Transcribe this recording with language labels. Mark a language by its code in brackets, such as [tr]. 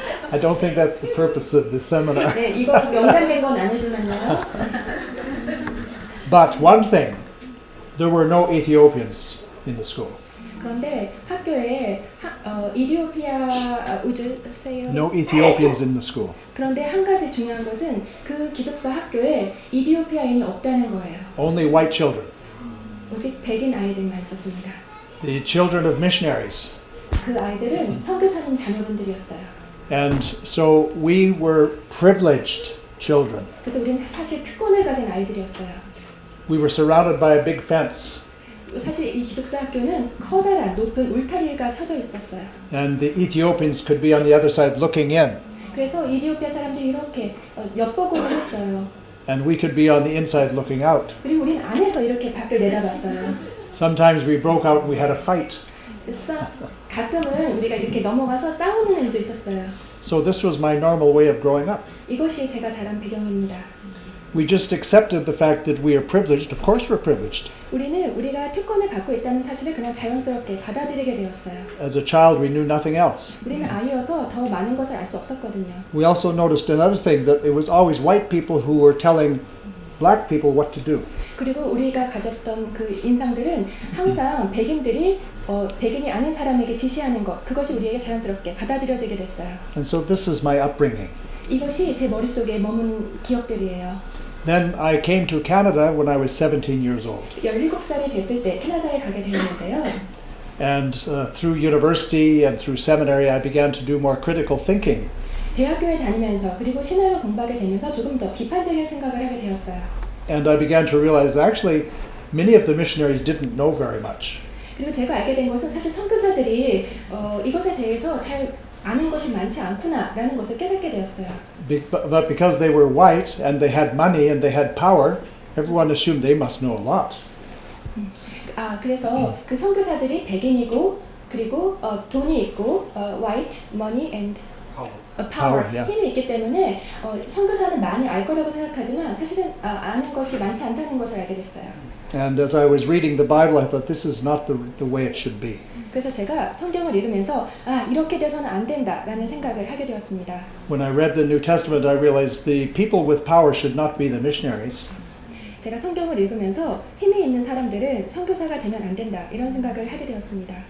[en] I don't think that's the purpose of the seminar. [ko] 네, 이거 연관된 건 아니지만요. [en] But one thing, there were no Ethiopians in the school. [ko] 그런데 학교에 이디오피아 [en] No Ethiopians in the school. [ko] 그런데 한 가지 중요한 것은 그 기숙사 학교에 이디오피아인이 없다는 거예요. [en] Only white children. [ko] 오직 백인 아이들만 있었습니다. [en] The children of missionaries. [ko] 그 아이들은 선교사님 자녀분들이었어요. [en] And so we were privileged children. [ko] 그래서 우리는 사실 특권을 가진 아이들이었어요. [en] We were surrounded by a big fence. [ko] 사실 이 기숙사 학교는 커다란 높은 울타리가 쳐져 있었어요. [en] And the Ethiopians could be on the other side looking in. [ko] 그래서 이디오피아 사람들이 이렇게 엿보고는 했어요. [en] And we could be on the inside looking out. [ko] 그리고 우린 안에서 이렇게 밖을 내다봤어요. [en] Sometimes we broke out and we had a fight. [ko] 그래서 가끔은 우리가 이렇게 넘어가서 싸우는 일도 있었어요. [en] So this was my normal way of growing up. [ko] 이것이 제가 자란 배경입니다. [en] We just accepted the fact that we are privileged. Of course we're privileged. [ko] 우리가 특권을 받고 있다는 사실을 그냥 자연스럽게 받아들이게 되었어요. [en] As a child, we knew nothing else. [ko] 우리는 아이여서 더 많은 것을 알 수 없었거든요. [en] We also noticed another thing, that it was always white people who were telling black people what to do. [ko] 그리고 우리가 가졌던 그 인상들은 항상 백인들이 백인이 아닌 사람에게 지시하는 것, 그것이 우리에게 자연스럽게 받아들여지게 됐어요. [en] And so this is my upbringing. [ko] 이것이 제 머릿속에 머문 기억들이에요. [en] Then I came to Canada when I was 17 years old. [ko] 17살이 됐을 때 캐나다에 가게 되었는데요. [en] And through university and through seminary, I began to do more critical thinking. [ko] 대학교에 다니면서 그리고 신학을 공부하게 되면서 조금 더 비판적인 생각을 하게 되었어요. [en] And I began to realize actually many of the missionaries didn't know very much. [ko] 그리고 제가 알게 된 것은 사실 선교사들이 이것에 대해서 잘 아는 것이 많지 않구나라는 것을 깨닫게 되었어요. [en] But because they were white and they had money and they had power, everyone assumed they must know a lot. [ko] 그래서 그 선교사들이 백인이고 그리고 돈이 있고 [en] white, money and power, yeah. [ko] 힘이 있기 때문에 선교사는 많이 알 거라고 생각하지만 사실은 아는 것이 많지 않다는 것을 알게 됐어요. [en] And as I was reading the Bible, I thought this is not the way it should be. [ko] 그래서 제가 성경을 읽으면서 이렇게 돼서는 안 된다라는 생각을 하게 되었습니다. [en] When I read the New Testament, I realized the people with power should not be the missionaries. [ko] 제가 성경을 읽으면서 힘이 있는 사람들은 선교사가 되면 안 된다 이런 생각을 하게 되었습니다.